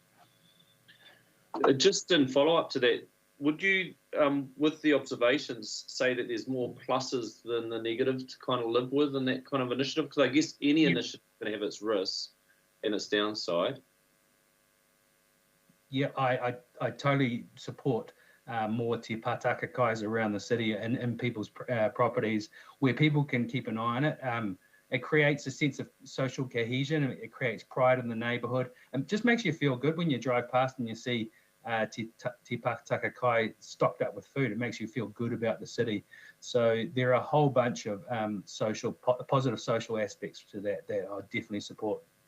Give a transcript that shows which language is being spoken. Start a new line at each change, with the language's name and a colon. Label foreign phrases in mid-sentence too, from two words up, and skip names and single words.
English: Just in follow-up to that, would you, with the observations, say that there's more pluses than the negatives to kind of live with in that kind of initiative? Because I guess any initiative is going to have its risks and its downside. Yeah, I totally support more
Māori: te pātaka kais
English: around the city and in people's properties where people can keep an eye on it. It creates a sense of social cohesion. It creates pride in the neighbourhood. And just makes you feel good when you drive past and you see
Māori: Te Pātaka Kai
English: stocked up with food. It makes you feel good about the city. So there are a whole bunch of positive social aspects to that I definitely support.